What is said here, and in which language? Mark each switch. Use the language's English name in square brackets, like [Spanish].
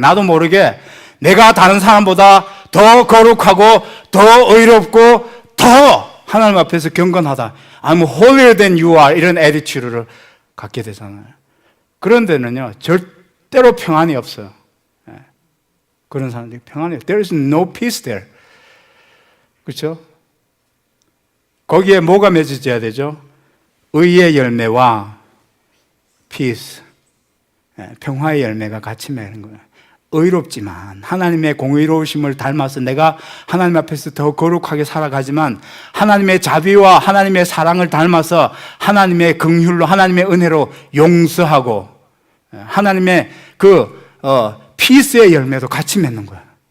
[Korean] 나도 모르게 내가 다른 사람보다 더 거룩하고 더 의롭고 더 하나님 앞에서 경건하다. [English] I'm holier than you are. [Korean] 이런 attitude를 갖게 되잖아요. 그런 데는요, 절대로 평안이 없어요. 그런 사람들이 평안이 없어요. [English] There is no peace there. [Korean] 그렇죠? 거기에 뭐가 맺어져야 되죠? 의의 열매와 peace, 평화의 열매가 같이 맺는 거예요. 의롭지만 하나님의 공의로우심을 닮아서 내가 하나님 앞에서 더 거룩하게 살아가지만 하나님의 자비와 하나님의 사랑을 닮아서 하나님의 긍휼로 하나님의 은혜로 용서하고 하나님의 피스의 열매도 같이 맺는 거예요.